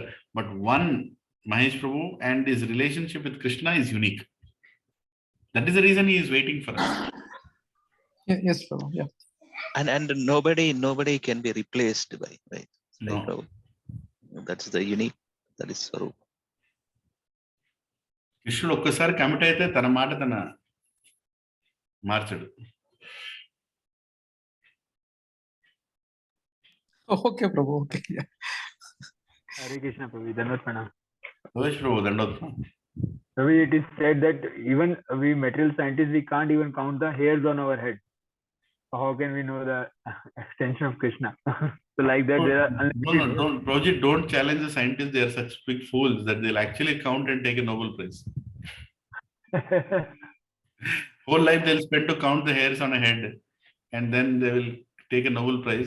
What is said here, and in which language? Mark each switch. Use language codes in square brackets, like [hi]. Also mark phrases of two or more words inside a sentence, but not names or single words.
[en] But one Mahesh Prabhu and his relationship with Krishna is unique. That is the reason he is waiting for us. Yes, Prabhu. Yeah. And nobody can be replaced by No. Prabhu. That's the unique. That is Swarup. [te] కృష్ణుడు ఒక్కసారి కమిట్ అయితే తన మాట తన మార్చడు. [en] Okay, Prabhu. Okay. Yeah. Hare Krishna, Prabhu. [hi] दंडवत प्रणाम. [en] Prabhu, [hi] दंडवत प्रणाम. [en] Prabhu, it is said that even we material scientists, we can't even count the hairs on our head. So how can we know the extension of Krishna? So like that, there are don't, Prabhuji, don't challenge the scientists. They are such big fools that they'll actually count and take a Nobel Prize. Whole life they'll spend to count the hairs on a head, and then they will take a Nobel Prize.